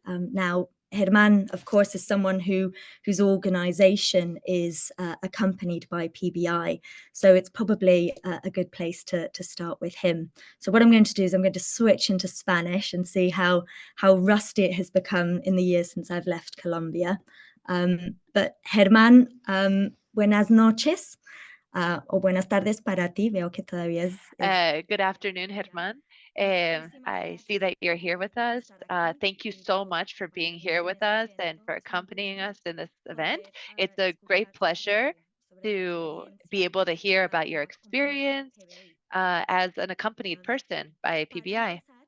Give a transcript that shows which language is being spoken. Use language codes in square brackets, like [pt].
[en] Now, Germán, of course, is someone whose organisation is accompanied by PBI, so it's probably a good place to start with him. So what I'm going to do is I'm going to switch into Spanish and see how rusty it has become in the years since I've left Colombia. But [es] Germán, buenas noches. O buenas tardes para ti, veo que todavía es... [en] Good afternoon, Germán. I see that you're here with us. Thank you so much for being here with us and for accompanying us in this event. It's a great pleasure to be able to hear about your experience as an accompanied person by PBI.